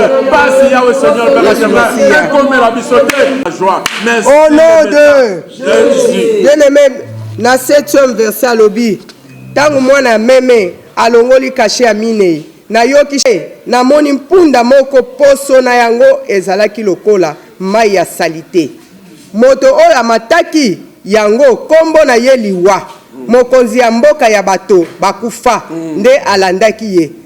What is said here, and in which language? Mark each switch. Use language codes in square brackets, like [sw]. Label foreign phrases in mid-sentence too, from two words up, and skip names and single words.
[ln] Pasi Yawe, [fr] Seigneur, Père éternel. Au nom de Jésus. Bien-aimé, [ln] na septième verset alobi, tangu mwana meme alongoli kashe ya minei, nayoki she, namoni mpunda moko, poso na yango ezalaki lokola mai ya salite. Moto oyo amataki yango, kombo na ye Liwa, mokonzi ya mboka ya bato bakufa, nde alandaki ye.